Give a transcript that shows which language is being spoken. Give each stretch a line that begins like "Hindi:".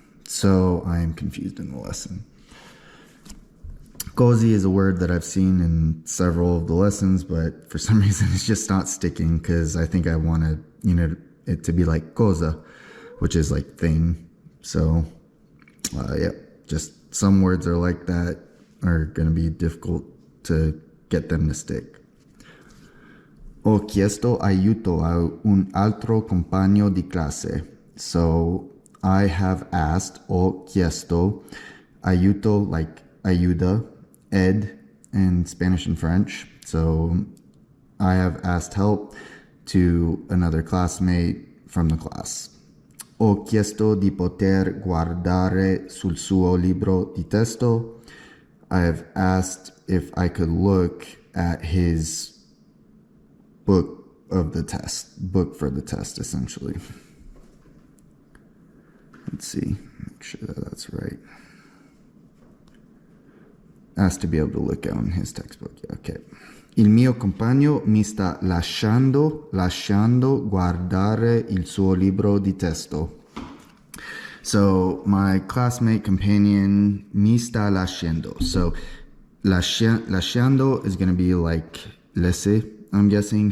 English: So I am confused in the lesson. Così is a word that I've seen in several of the lessons, but for some reason it's just not sticking, because I think I want to, it to be like cosa, which is like thing. So, yeah, just some words are like that. are going to be difficult to get them to stick.
Italian: Ho chiesto aiuto a un altro compagno di classe.
English: So I have asked,
Italian: ho chiesto, aiuto,
English: like ayuda, ed in Spanish and French. So I have asked help to another classmate from the class.
Italian: Ho chiesto di poter guardare sul suo libro di testo.
English: I have asked if I could look at his book for the test, essentially. Let's see, make sure that that's right. Asked to be able to look on his textbook. Yeah, okay.
Italian: Il mio compagno mi sta lasciando guardare il suo libro di testo.
English: So my classmate companion
Italian: mi sta lasciando.
English: So lasciando is going to be like laisser, I'm guessing.